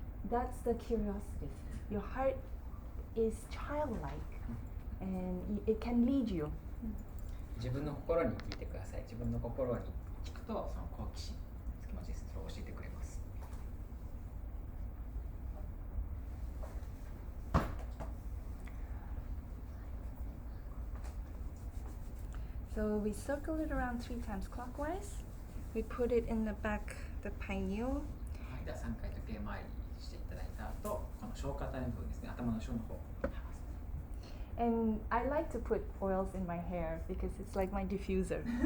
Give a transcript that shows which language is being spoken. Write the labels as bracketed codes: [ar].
[en] That's the curiosity. Your heart is childlike, and it can lead you. [ja] 自分の心に聞いてください。自分の心に聞くと、その好奇心、気持ちです。それを教えてくれます。 [en] So we circle it around 3 times clockwise. We put it in the back, the pineal. [ja] はい、では3回時計回りしていただいた後、この消化体の部分ですね、頭の後ろの方。 [en] And I like to put oils in my hair because it's like my diffuser.